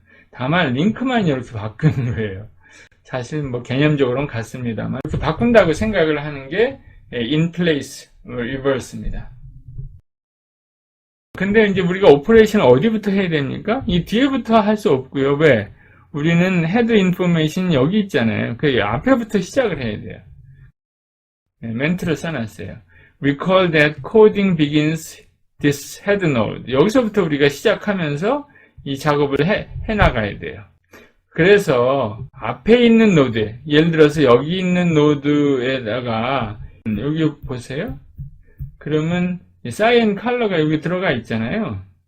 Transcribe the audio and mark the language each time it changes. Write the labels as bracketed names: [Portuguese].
[Korean] 다만 링크만 이렇게 바꾸는 거예요. 사실 뭐 개념적으로는 같습니다만 이렇게 바꾼다고 생각을 하는 게 in place, reverse입니다. 근데 이제 우리가 오퍼레이션을 어디부터 해야 됩니까? 이 뒤에부터 할 수 없고요. 왜? 우리는 head information 여기 있잖아요. 그 앞에부터 시작을 해야 돼요. 멘트를 써놨어요. [English] Recall that coding begins this head node. [Korean] 여기서부터 우리가 시작하면서 이 작업을 해나가야 돼요. 그래서 앞에 있는 노드, 예를 들어서 여기 있는 노드에다가 여기 보세요. 그러면 cyan 컬러가 여기 들어가 있잖아요.